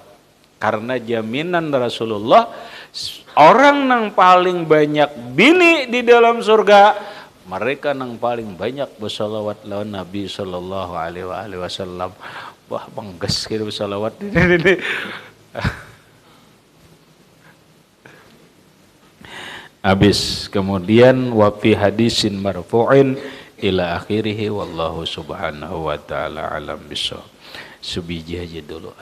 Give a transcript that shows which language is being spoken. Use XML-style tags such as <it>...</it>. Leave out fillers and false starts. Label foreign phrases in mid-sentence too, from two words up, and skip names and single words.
<bjn>Karena jaminan Rasulullah, orang yang paling banyak bini di dalam surga, mereka yang paling banyak bersolawat lawan Nabi</bjn> <ar>صلى الله عليه وسلم.</ar> <bjn>Wah bangges gitu bersolawat ini. Habis kemudian</bjn> <ar>وفي حديث مرفوع إلى آخره والله سبحانه وتعالى أعلم بالصواب.</ar> <bjn>Subiji aja dulu.</bjn>